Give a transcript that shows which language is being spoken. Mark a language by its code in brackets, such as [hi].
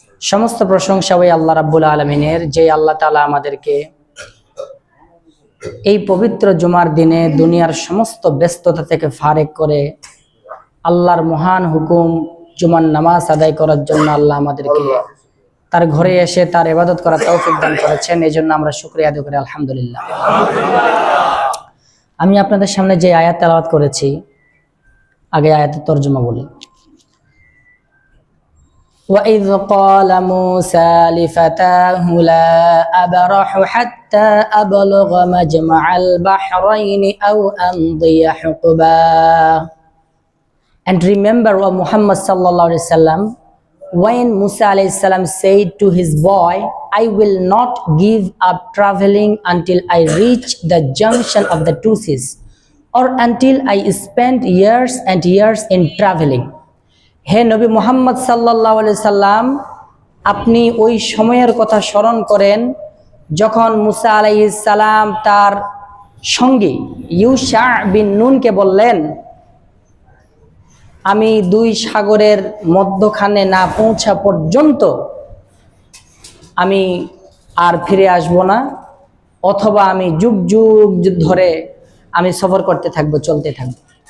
[bn] সমস্ত প্রশংসা ওই আল্লাহ রাব্বুল আলামিনের, যে আল্লাহ তাআলা আমাদেরকে এই পবিত্র জুমার দিনে দুনিয়ার সমস্ত ব্যস্ততা থেকে ফারেক করে আল্লাহর মহান হুকুম জুমার নামাজ আদায় করার জন্য আল্লাহ আমাদেরকে তার ঘরে এসে তার ইবাদত করার তৌফিক দান করেছেন। এই জন্য আমরা শুকরিয়া আদায় করি, আলহামদুলিল্লাহ। আমি আপনাদের সামনে যে আয়াত তেলাওয়াত করেছি, আগে আয়াতের তরজমা বলি। [ar] وَإِذْ قَالَ مُوسَى لِفَتَاهُ لَا أَبْرَحُ حَتَّى أَبْلُغَ مَجْمَعَ الْبَحْرَيْنِ أَوْ أَمْضِيَ حُقُبًا. [en] And remember, O Muhammad sallallahu alaihi wasallam, when Musa alayhi salam said to his boy, I will not give up traveling until I reach the junction of the two seas, or until I spend years and years in traveling. [bn] হে নবী মুহাম্মদ সাল্লাল্লাহু আলাইহি সাল্লাম, আপনি ওই সময়ের কথা স্মরণ করেন যখন মুসা আলাইহিস সালাম তার সঙ্গী ইউশা বিন নুনকে বললেন, আমি দুই সাগরের মধ্যখানে না পৌঁছা পর্যন্ত আমি আর ফিরে আসব না, অথবা আমি যুগ যুগ ধরে আমি সফর করতে থাকবো, চলতে থাকবো।